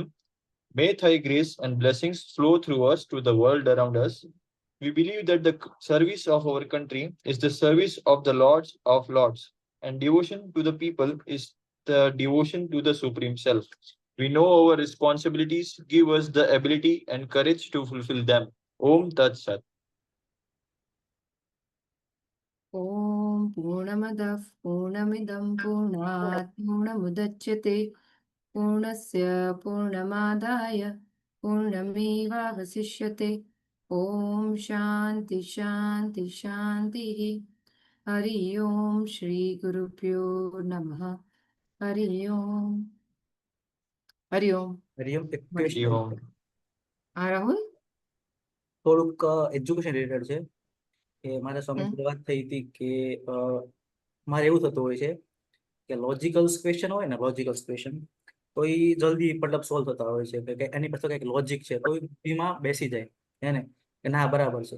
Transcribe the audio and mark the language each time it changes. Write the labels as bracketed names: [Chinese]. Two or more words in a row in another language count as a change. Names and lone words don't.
[English] May thy grace and blessings flow through us to the world around us. We believe that the service of our country is the service of the Lords of Lords, and devotion to the people is the devotion to the Supreme Self. We know our responsibilities, give us the ability and courage to fulfill them. Om Tat Sat. [Sanskrit] ॐ पूर्णमदः पूर्णमिदं पूर्णात् पूर्णमुदच्यते पूर्णस्य पूर्णमादाय पूर्णमेवावशिष्यते। ॐ शान्ति शान्ति शान्तिः। हरि ओम श्री गुरुभ्यो नमः। हरि ओम। हरि ओम। हरिओम। एक हरि क्वेश्चन Om. [Hindi] हाँ राहुल। [Gujarati] થોડુંક [English] education related [Gujarati] છે કે મારા સ્વામી હમ. જોડે વાત થઈ હતી કે મારે એવું થતું હોય છે કે [English] logical question [Gujarati] હોય ને, [English] logical question [Gujarati] તો એ જલ્દી મતલબ સોલ્વ થતા હોય છે કે એની પાસે કંઈક લોજિક છે તો એમાં બેસી જાય એને કે ના બરાબર છે.